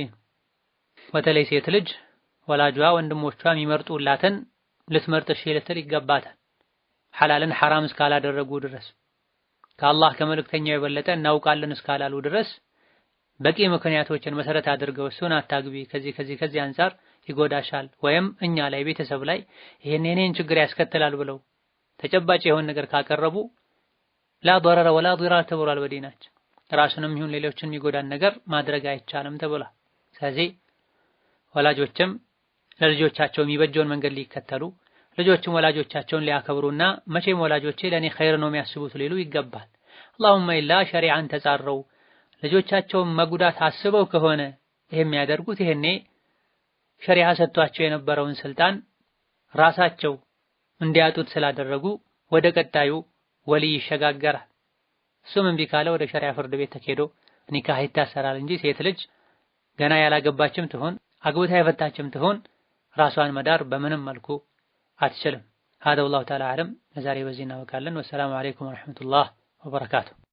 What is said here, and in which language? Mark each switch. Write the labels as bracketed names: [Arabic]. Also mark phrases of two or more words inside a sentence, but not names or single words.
[Amharic] ነው። በተለይ ሴት ልጅ ወላጇ ወንድሞቿ የሚመርጡላትን ልትመርጥ እሺ ልትል ይገባታል። ሐላልን ሐራም እስካላደረጉ ድረስ ከአላህ ከመልእክተኛው የበለጠ እናውቃለን እስካላሉ ድረስ በቂ ምክንያቶችን መሰረት አድርገው እሱን አታግቢ ከዚህ አንፃር ይጎዳሻል ወይም እኛ ላይ ቤተሰብ ላይ ይሄን ችግር ያስከትላል ብለው ተጨባጭ የሆነ ነገር ካቀረቡ [Arabic] لا ضرر ولا ضرار [Amharic] ተብሏል በዲናችን። ራስንም ይሁን ሌሎችን የሚጎዳን ነገር ማድረግ አይቻልም ተብሏል። ስለዚህ ወላጆችም ለልጆቻቸው የሚበጀውን መንገድ ሊከተሉ፣ ልጆችም ወላጆቻቸውን ሊያከብሩና መቼም ወላጆቼ ለኔ ኸይር ነው የሚያስቡት ሊሉ ይገባል። [Arabic] اللهم إلا [Amharic] ሸሪዓን ተጻረው ልጆቻቸውን መጉዳት አስበው ከሆነ ይሄ የሚያደርጉት ይሄኔ ሸሪዓ ሰጥቷቸው የነበረውን ስልጣን ራሳቸው እንዲያጡት ስላደረጉ ወደ ቀጣዩ ወልይ ይሸጋገራል። እሱም እምቢ ካለ ወደ ሸሪዓ ፍርድ ቤት ተኬዶ ኒካህ ይታሰራል እንጂ ሴት ልጅ ገና ያላገባችም ትሆን አግብታ የፈታችም ትሆን ራሷን መዳር በምንም መልኩ አትችልም። [Arabic] هذا والله تعالى أعلم። [Amharic] ለዛሬ በዚህ እናበቃለን። [Arabic] والسلام عليكم ورحمة الله وبركاته።